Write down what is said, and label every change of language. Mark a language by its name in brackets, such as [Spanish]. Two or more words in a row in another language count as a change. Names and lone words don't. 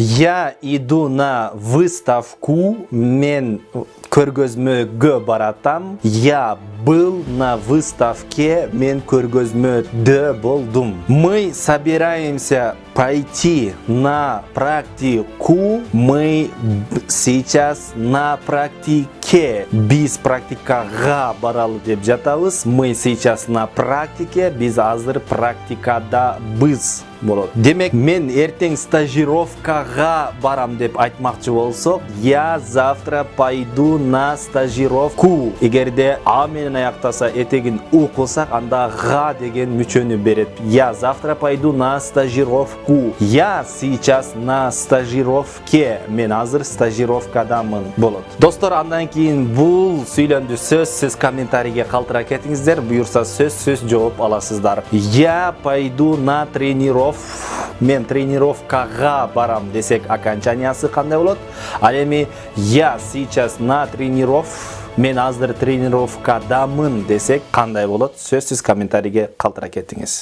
[Russian] Я иду на выставку, [Kyrgyz] мен көргөзмөгө баратам. [Russian] Я был на выставке, [Kyrgyz] мен көргөзмөдө болдум. [Russian] Мы собираемся пойти на практику. Мы сейчас на практике. [Kyrgyz] Биз практикага баралы деп жатабыз. [Russian] Мы сейчас на практике, [Kyrgyz] биз азыр практикадабыз болот. Демек, мен эртең стажировкага барам деп айтмакчы болсок, [Russian] я завтра пойду на стажировку. [Kyrgyz] Эгерде а менен аяктаса, этегин у кылсак, анда га деген мүчөнү берет. [Russian] Я завтра пойду на стажировку. Я сейчас на стажировке. [Kyrgyz] Мен азыр стажировкадамын болот. Достор, андан кийин бул сүйлөндү сөз сиз комментарийге калтыра кетиңиздер. Буюрса сөз жооп аласыздар. [Russian] Я пойду на тренировку. [Kyrgyz] Мен тренировкага барам десек, окончаниясы кандай болот? Ал эми [Russian] я сейчас на [Kyrgyz] мен азыр тренировкадамын десек кандай болот? Сөзсүз комментарийге калтыра кетиңиз.